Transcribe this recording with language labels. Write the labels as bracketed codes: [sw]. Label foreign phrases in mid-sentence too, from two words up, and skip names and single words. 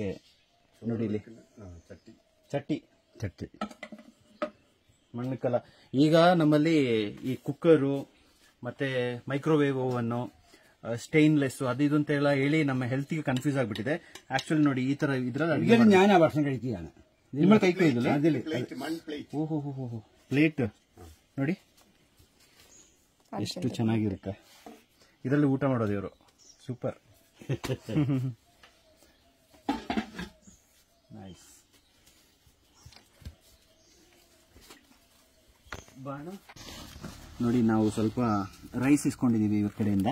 [kn] ನೋಡಿ ಇಲ್ಲಿ ಚಟ್ಟಿ ಮಣ್ಣು ಕಲ. ಈಗ ನಮ್ಮಲ್ಲಿ ಈ ಕುಕ್ಕರು ಮತ್ತೆ [en] microwave oven stainless [kn] ಅದು ಇದು ಅಂತ ಹೇಳಿ ನಮ್ಮ ಹೆಲ್ತ್ಗೆ ಕನ್ಫ್ಯೂಸ್ ಆಗ್ಬಿಟ್ಟಿದೆ. ಆಕ್ಚುಲಿ ನೋಡಿ ಈ ತರ ಇದ್ರಲ್ಲಿ [ml] ഞാൻ ആ ഭക്ഷണം കഴിക്കുകയാണ്. [kn] ನಿಮ್ಮ ಕೈ ಕೊಯ್ದಿಲ್ಲ ಪ್ಲೇಟ್ ಪ್ಲೇಟ್ ನೋಡಿ ಎಷ್ಟು ಚೆನ್ನಾಗಿರುತ್ತೆ. ಇದರಲ್ಲಿ ಊಟ ಮಾಡೋದು ಇವರು. [en] super. nice. [kn] ನೋಡಿ ನಾವು ಸ್ವಲ್ಪ ರೈಸ್ ಇಸ್ಕೊಂಡಿದೀವಿ ಇವ್ರ ಕಡೆಯಿಂದ.